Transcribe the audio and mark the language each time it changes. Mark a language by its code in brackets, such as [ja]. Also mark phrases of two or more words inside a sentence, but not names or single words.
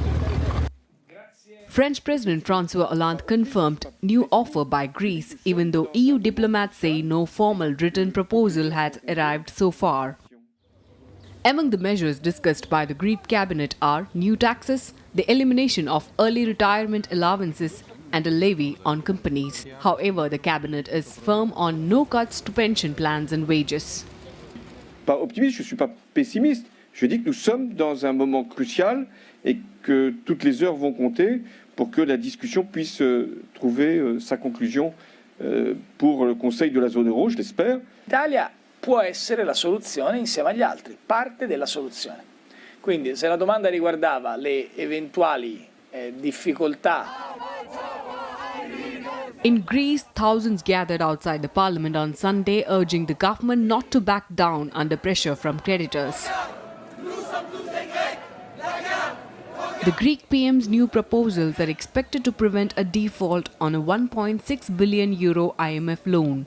[en] French President François Hollande confirmed new offer by Greece, even though EU diplomats say no formal written proposal has arrived so far. Among the measures discussed by the Greek cabinet are new taxes, the elimination of early retirement allowances and a levy on companies. However, the cabinet is firm on no cuts to pension plans and wages. [fr] Pas optimiste, je ne suis pas pessimiste. Je dis que nous sommes dans un moment crucial et que toutes les heures vont compter pour que la discussion puisse trouver sa conclusion pour le Conseil de la zone euro, je l'espère. [it] L'Italia può essere la soluzione insieme agli altri, parte della soluzione. Quindi se la domanda riguardava le eventuali difficoltà. [en] In Greece, thousands gathered outside the parliament on Sunday, urging the government not to back down under pressure from creditors. The Greek PM's new proposals are expected to prevent a default on a €1.6 billion IMF loan.